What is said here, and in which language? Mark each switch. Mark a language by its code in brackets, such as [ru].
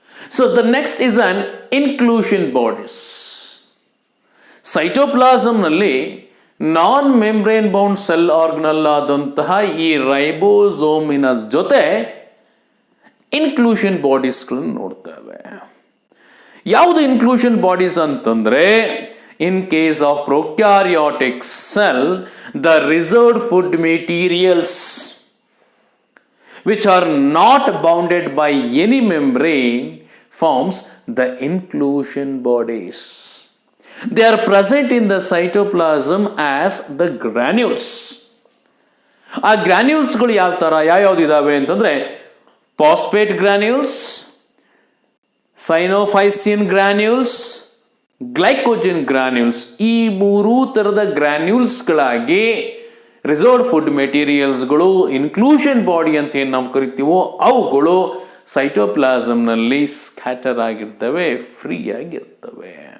[en] So the next is an inclusion bodies. [kn] ಸೈಟೋಪ್ಲಾಸಂನಲ್ಲಿ non membrane bound cell organelle ಆದಂತಹ ಈ ರೈಬೋಸೋಮಿನ ಜೊತೆ inclusion ಬಾಡೀಸ್ಗಳನ್ನು ನೋಡ್ತೇವೆ. ಯಾವುದು ಇನ್ಕ್ಲೂಷನ್ ಬಾಡೀಸ್ ಅಂತಂದ್ರೆ, [en] in case of prokaryotic cell, the reserved food materials which are not bounded by any membrane forms the inclusion bodies. They are present in the cytoplasm as the granules. [kn] ಆ ಗ್ರಾನ್ಯೂಲ್ಸ್ಗಳು ಯಾವ್ಯಾವ್ದು ಇದಾವೆ ಅಂತಂದ್ರೆ phosphate granules, ಸೈನೋಫೈಸಿನ್ granules, glycogen granules. ಈ ಮೂರೂ ಥರದ ಗ್ರಾನ್ಯೂಲ್ಸ್ಗಳಾಗಿ reserved food ಮೆಟೀರಿಯಲ್ಸ್ಗಳು inclusion body ಅಂತ ಏನು ನಾವು ಕರಿತೀವೋ ಅವುಗಳು ಸೈಟೋಪ್ಲಾಸಮ್ನಲ್ಲಿ ಸ್ಕ್ಯಾಟರ್ ಆಗಿರ್ತವೆ, ಫ್ರೀ ಆಗಿರ್ತವೆ.